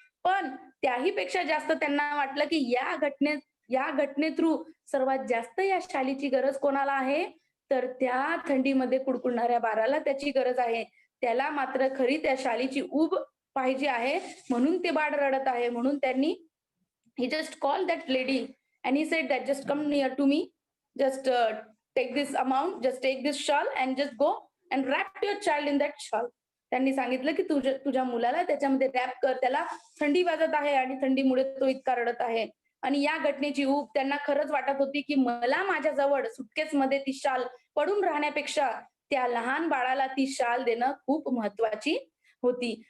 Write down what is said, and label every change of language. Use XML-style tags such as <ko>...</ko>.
<mr>पण त्याही पेक्षा जास्त त्यांना वाटलं की या घटने थ्रू सर्वात जास्त या शालीची गरज कोणाला आहे? तर त्या थंडीमध्ये कुडकुडणाऱ्या बाळाला त्याची गरज आहे. त्याला मात्र खरी त्या शालीची ऊब पाहिजे आहे, म्हणून ते बाळ रडत आहे. म्हणून त्यांनी</mr> <en>he just called that lady and he said that just come near to me, just take this amount, just take this shawl and just go and wrap your child in that shawl.</en> <mr>त्यांनी सांगितलं की तुझ्या मुलाला त्याच्यामध्ये rap कर, त्याला थंडी वाजत आहे आणि थंडीमुळे तो इतका रडत आहे. आणि या घटनेची ऊब त्यांना खरंच वाटत होती, की मला माझ्याजवळ सुटकेसमध्ये ती शाल पडून राहण्यापेक्षा त्या लहान बाळाला ती शाल देणं खूप महत्वाची होती.</mr>